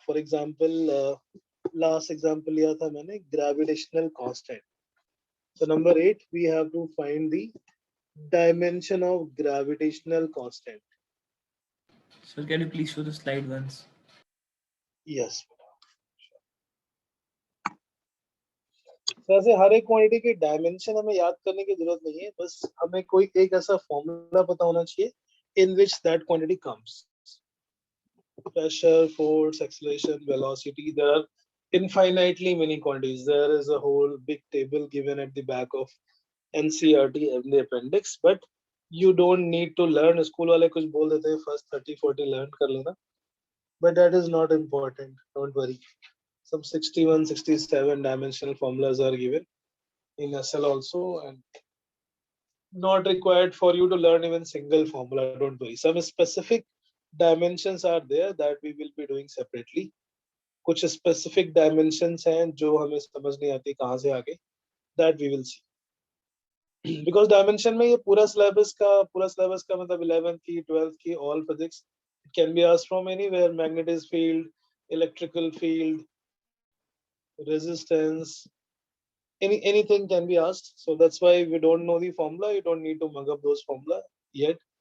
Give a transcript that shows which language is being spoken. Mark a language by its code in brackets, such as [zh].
[en] For example, last example [hi] लिया था मैंने [en] gravitational constant. So number 8, we have to find the dimension of gravitational constant. Sir, can you please show the slide once? Yes. [hi] वैसे हर एक quantity की dimension हमें याद करने की जरूरत नहीं है, बस हमें कोई एक ऐसा फॉर्मूला पता होना चाहिए [en] in which that quantity comes. Pressure, force, acceleration, velocity, there are infinitely many quantities. There is a whole big table given at the back of NCERT in the appendix, but you don't need to learn. School [hi] वाले कुछ बोल देते हैं [en] first 30-40 learn [hi] कर लेना, [en] but that is not important. Don't worry. Some 61-67 dimensional formulas are given in SL also, and not required for you to learn even single formula. Don't worry. Some specific dimensions are there that we will be doing separately. [hi] कुछ specific dimensions हैं जो हमें समझ नहीं आती कहाँ से आगे, [en] that we will see. Because dimension [hi] में ये पूरा syllabus का मतलब 11th की 12th की [en] all physics, it can be asked from anywhere. Magnetic field, electrical field, resistance, anything can be asked. So that's why we don't know the formula. You don't need to mug up those formula yet.